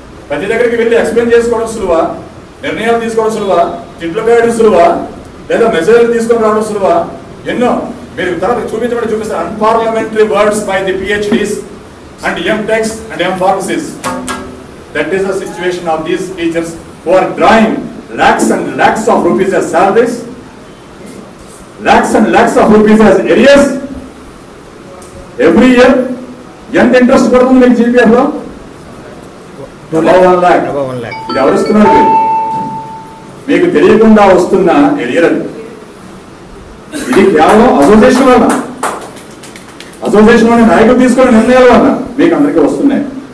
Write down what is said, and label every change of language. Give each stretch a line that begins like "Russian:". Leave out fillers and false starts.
Telugu: ప్రతి దగ్గరికి వెళ్ళి ఎక్స్ప్లెయిన్ చేసుకోవడం సులువా? నిర్ణయాలు తీసుకోవడం సులువా? తిట్లు వేయడం సులువా? లేదా మెసేజ్లు తీసుకొని రావడం సులువా? ఎన్నో మీరు తర్వాత చూపిస్తారు.
English: Unparliamentary words by the PhDs and MTechs and MPharmacies. That is the situation of these teachers who are drawing lakhs and lakhs of rupees as salaries, lakhs and lakhs of rupees as arrears every year.
Telugu: ఎంత interest పడుతుంది మీకు GPF లో?
English: Above 1 lakh.
Telugu: ఇది ఎవరిస్తున్నారు? మీకు తెలియకుండా వస్తున్న earlier అది. ఇది కేవలం అసోసియేషన్ వల్ల, అసోసియేషన్ లోని నాయకులు తీసుకున్న నిర్ణయాల వల్ల మీకు అందరికీ వస్తున్నాయి.